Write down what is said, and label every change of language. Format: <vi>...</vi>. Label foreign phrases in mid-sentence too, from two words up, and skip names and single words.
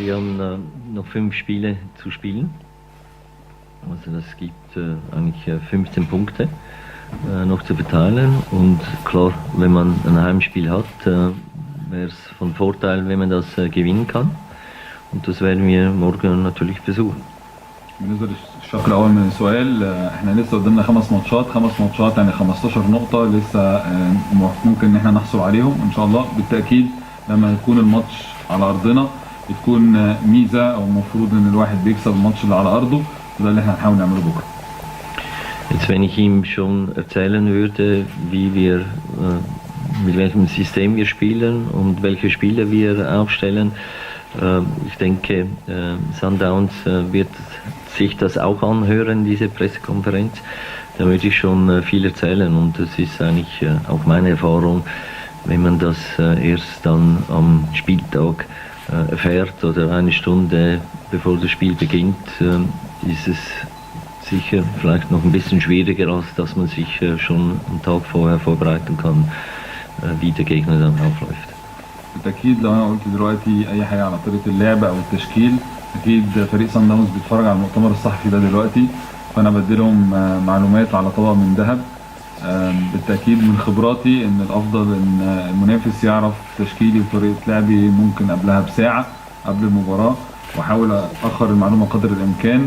<de>wir haben noch 5 Spiele zu spielen. Also das gibt eigentlich 15 Punkte noch zu verteilen. Und klar, wenn man ein Heimspiel hat, wäre es von Vorteil, wenn man das gewinnen kann. Und das werden wir morgen natürlich versuchen.</de> <ar>بالنسبه للشق الاول من السؤال، احنا لسه قدامنا 5 ماتشات يعني 15 نقطه لسه ممكن ان احنا نحصل عليهم ان شاء الله. بالتاكيد لما يكون الماتش على ارضنا بتكون ميزه او المفروض ان الواحد بيكسب الماتش اللي على ارضه، وده اللي احنا هنحاول نعمله بكره.</ar> <de>Jetzt, wenn ich ihm schon erzählen würde, wie wir, mit welchem System wir spielen und welche Spieler wir aufstellen, ich denke, Sundowns wird sich das auch anhören, diese Pressekonferenz. Da würde ich schon viel erzählen, und das ist eigentlich auch meine Erfahrung, wenn man das erst dann am Spieltag erfährt oder eine Stunde bevor das Spiel beginnt, ist es sicher vielleicht noch ein bisschen schwieriger, als dass man sich schon einen Tag vorher vorbereiten kann, wie der Gegner dann aufläuft.</de> <ar>بالتاكيد لو انا قلت دلوقتي اي حاجه على طريقه اللعب او التشكيل، اكيد فريق صن داونز بيتفرج على المؤتمر الصحفي ده دلوقتي، فانا بديلهم معلومات على طبق من ذهب. بالتاكيد من خبراتي ان الافضل ان المنافس يعرف تشكيلي وطريقه لعبي ممكن قبلها بساعه قبل المباراه، واحاول اخر المعلومه قدر الامكان.</ar>